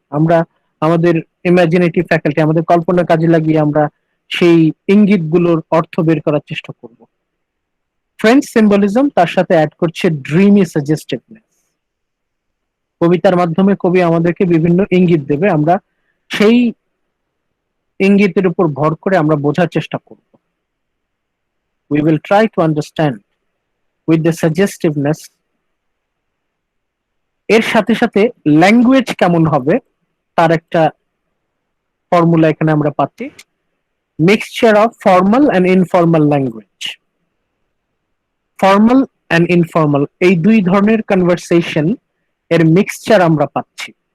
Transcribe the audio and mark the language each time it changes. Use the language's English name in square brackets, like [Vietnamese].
[Bangla] আমরা আমাদের imaginative faculty, আমাদের কল্পনা কাজে লাগিয়ে আমরা সেই ইঙ্গিতগুলোর অর্থ বের করার চেষ্টা করব। ফ্রেঞ্চ সিম্বলিজম তার সাথে অ্যাড করছে ড্রিমি সাজেস্টিভনেস। কবিতার মাধ্যমে কবি আমাদেরকে বিভিন্ন ইঙ্গিত দেবে, আমরা সেই ইঙ্গিতের উপর ভর করে আমরা বোঝার চেষ্টা করব। [English] We will try to understand with the suggestiveness. [Bangla] এর সাথে সাথে ল্যাঙ্গুয়েজ কেমন হবে তার একটা ফর্মুলা এখানে আমরা পাচ্ছি, [English] Mixture of formal and informal language. [Bangla] Formal and informal, এই দুই ধরনের কনভারসেশন এর মিক্সচার আমরা পাচ্ছি।